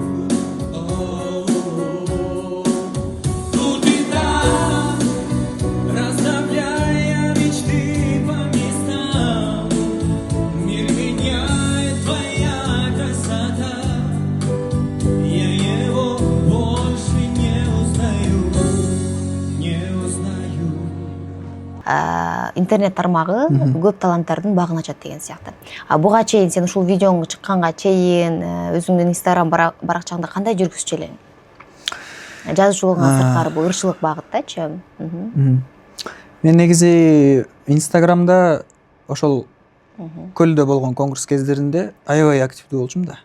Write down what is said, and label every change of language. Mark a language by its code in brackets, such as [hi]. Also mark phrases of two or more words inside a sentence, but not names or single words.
[ru] Тут и там, расставляя мечты по местам, мир меняет твоя красота. Я его больше не узнаю. [ky] Интернет тармагы көп таланттардын багын ачат деген сыяктуу. Буга чейин сен ушул видеоң чыкканга чейин өзүңдүн Instagram баракчаңда кандай жүргүзчү элең? Жазуучулугуңан сырткары бул ырчылык багыттачы? Мен негизи Instagramда ошол көлдө болгон конкурс кездеринде аябай активдүү болчумун да.